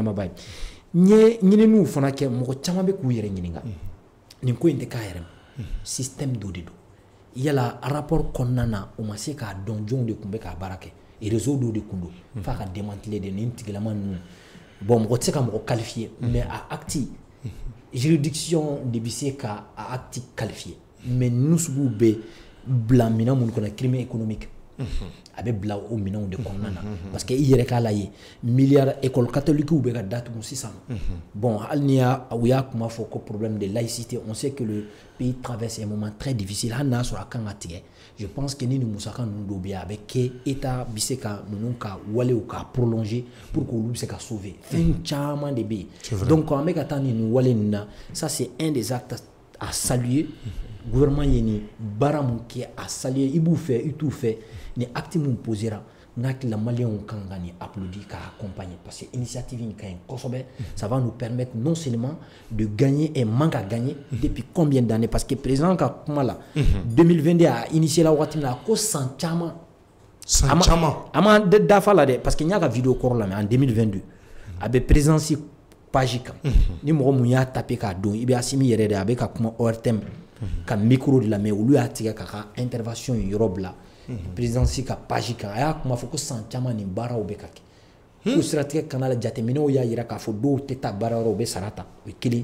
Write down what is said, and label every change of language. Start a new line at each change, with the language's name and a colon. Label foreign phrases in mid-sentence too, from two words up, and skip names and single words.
Bambara: ye n ye ɲininiw fana kɛ mɔgɔ caman bɛ k'u yɛrɛ ɲininka nin ko in tɛ k'a yɛrɛ ma système dɔ de don yala rapport kɔnɔna na o ma se k'a dɔn jɔnw de kun bɛ k'a baara kɛ réseau dɔ de kun don f'a ka démanteler de nin tigilama ninnu bon mɔgɔ tɛ se ka mɔgɔ qualifier mais a acte juridiction de bɛ se ka a acte qualifier mais ninnu sugu bɛ bila minɛn minnu kɔnɔ
French: crime économique
Bambara: a bɛ bila o minɛnw de kɔnɔna na parce que i yɛrɛ k'a lajɛ milliard
French: école catholique
Bambara: bɛ ka datugu sisan bon hali ni u y'a kuma fɔ ko
French: problème de laïcité on sait que le pays traverse un moment très difficile
Bambara: hali n'a sɔrɔ a kan ka tigɛ
French: je pense que
Bambara: ni nin musaka ninnu dɔw bɛ yen a bɛ kɛ état bɛ se ka ninnu ka walew ka prolonger
French: pour que
Bambara: olu bɛ se ka sauver fɛn caman de bɛ yen donc an bɛ ka taa nin wale ninnu na
French: ça c'est un des actes à saluer
Bambara: gouvernement ye nin baara mun kɛ a saluer i b'u fɛ i t'u fɛ ni acte mun posera la malien kan ka ni applaudir ka accompagner
French: parce que
Bambara: initiative in ka ɲi kosɛbɛ
French: ça va nous permettre non seulement de gagner et manque à gagner depuis combien d'années parce que
Bambara: président ka kuma la 2022 a initié la waati min na ko san caman a ma dafa la dɛ
French: parce que
Bambara: n y'a ka vidéo kɔrɔ lamɛn en 2022 a bɛ présidence page kan ni mɔgɔ mun y'a taper k'a don i bɛ Asimi yɛrɛ de a bɛ ka kuma ORTM ka micro de la mais olu y'a tigɛ k'a ka intervention yɔrɔ bila présidence ka page kan a y'a kuma fɔ ko san caman nin baaraw bɛ ka kɛ ko siratigɛ kana la jateminɛw y'a yira k'a fɔ dɔw tɛ taa baara yɔrɔ u bɛ sara ta o ye kelen